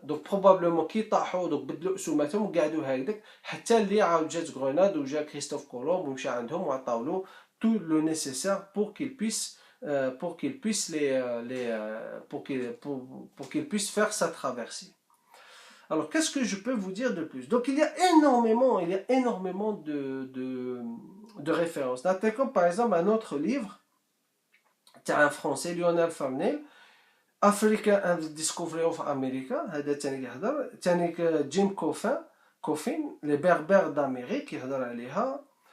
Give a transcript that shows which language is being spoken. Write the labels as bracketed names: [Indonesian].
[Arabic] Donc probablement كي طاحوا دوك بدلوا اسوماتهم وقعدوا هكذاك حتى اللي عاود جات Grenade وجا كريستوف كولومب ومشى عندهم وعطاولو [French] tout le nécessaire pour qu'il puisse faire sa traversée. Alors, qu'est-ce que je peux vous dire de plus? Donc, il y a énormément de références. Comme par exemple un autre livre, c'est un français, Lionel Farnell, Africa and the Discovery of America. [Arabic] هذا تاني يهضر تاني جيم كوفين [French] les Berbères d'Amérique [Arabic] يهضر عليها.